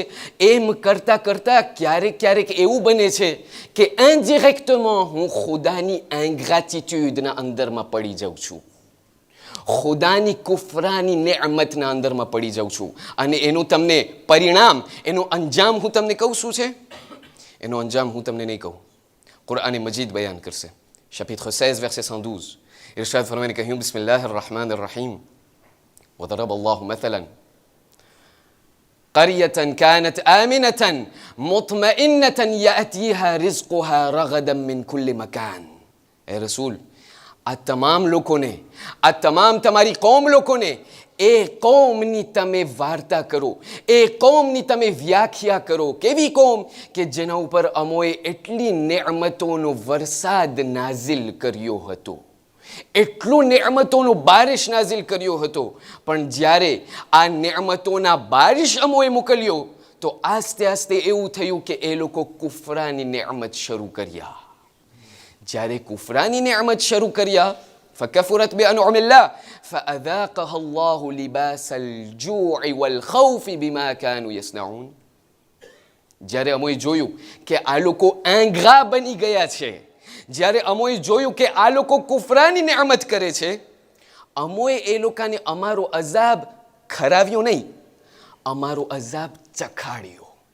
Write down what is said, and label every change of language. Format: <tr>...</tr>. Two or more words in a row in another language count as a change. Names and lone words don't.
<gu>એમ કરતાં કરતાં ક્યારેક ક્યારેક એવું બને છે કે ઇનડિરેક્ટમાં હું ખુદાની ઇન્ગ્રેટિટ્યુડના અંદરમાં પડી જાઉં છું, ખુદાની કુફરાની નેમતના અંદરમાં પડી જાઉં છું. અને એનું તમને પરિણામ, એનો અંજામ હું તમને કહું શું છે? એનો અંજામ હું તમને નહીં કહું, કુરઆન મજીદ બયાન કરશે.</gu> <fr>chapitre 16 verset 112,</fr> <gu>ઇરશાદ ફરમાઈને કહ્યું,</gu> <ar>بسم الله الرحمن الرحيم, وضرب الله مثلا قرية كانت آمنة مطمئنة يأتيها رزقها رغدا من كل مكان.</ar> <ur>اے رسول,</ur> <gu>આ તમામ લોકોને, આ તમામ તમારી કોમ લોકોને એ કોમની તમે વાર્તા કરો, એ કોમની તમે વ્યાખ્યા કરો. કેવી કોમ? કે જેના ઉપર અમોએ એટલી નેમતોનો વરસાદ નાઝિલ કર્યો હતો, એટલું નેમતોનો બારિશ નાઝિલ કર્યો હતો. પણ જ્યારે આ નેમતોના બારિશ અમોએ મોકલ્યો તો આસ્તે આસ્તે એવું થયું કે એ લોકો કુફરાની નેમત શરૂ કર્યા. જ્યારે કુફરાની નેમત શરૂ કર્યા,</gu> <ar>فكفرت بأنعم الله فأذاقها الله لباس الجوع والخوف بما كانوا يصنعون.</ar> <gu>જ્યારે અમોએ જોયું કે આ લોકો આંગરા બની ગયા છે, જ્યારે અમોએ જોયું કે આ લોકો કુફરાની નેમત કરે છે, અમોએ એ લોકોને અમારો અઝાબ ખરાવ્યો નહીં, અમારો અઝાબ ચખાડ્યો.</gu>